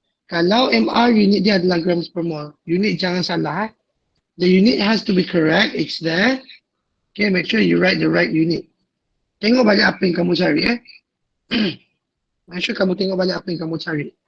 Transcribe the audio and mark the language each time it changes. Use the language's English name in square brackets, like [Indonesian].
[Malay] Kalau MR unit dia adalah grams per mole, unit jangan salah. [English] The unit has to be correct, it's there. Okay, make sure you write the right unit. [Malay] Tengok balik apa yang kamu cari [English] Make sure [Malay] kamu tengok balik apa yang kamu cari.